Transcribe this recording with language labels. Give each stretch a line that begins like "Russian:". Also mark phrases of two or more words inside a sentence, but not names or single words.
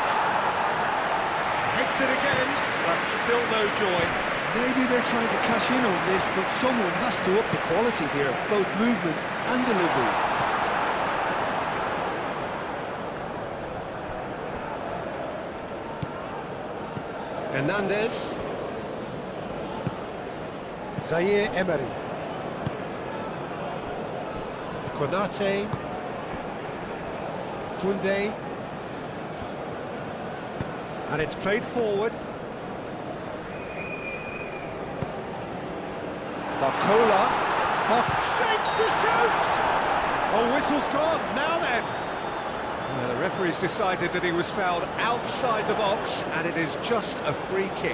English: Hits it again, but still no joy. Maybe they're trying to cash in on this, but someone has to up the quality here, both movement and delivery. Hernandez. Zaire Emery. Konate. Kunde. And it's played forward. Bacola. Shapes to shoot! Oh, whistle's gone. Now then. The referee's decided that he was fouled outside the box, and it is just a free kick.